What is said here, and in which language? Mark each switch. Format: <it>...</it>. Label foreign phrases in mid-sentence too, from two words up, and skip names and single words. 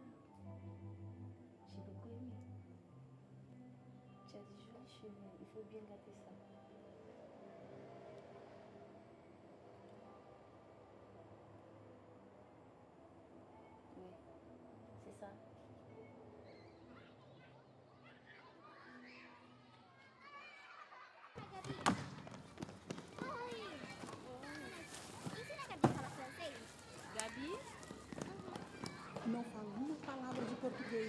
<fr>J'ai beaucoup aimé. Tu as des jolis cheveux. Il faut bien gâter ça. Oui, c'est ça.</fr> <pt>Ensina a Gabi a falar francês? Gabi? Não fala uma palavra de português.</pt>